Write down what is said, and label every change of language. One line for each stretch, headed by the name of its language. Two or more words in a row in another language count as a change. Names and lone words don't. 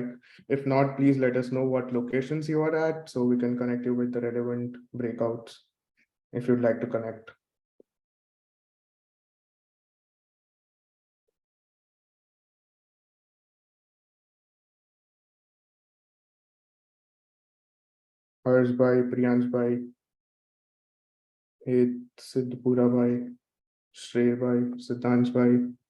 English: If not, please let us know what locations you are at so we can connect you with the relevant breakouts if you'd like to connect. Harsh bhai, Priyansh bhai, Siddhpura bhai, Shrey bhai, Siddhansh bhai,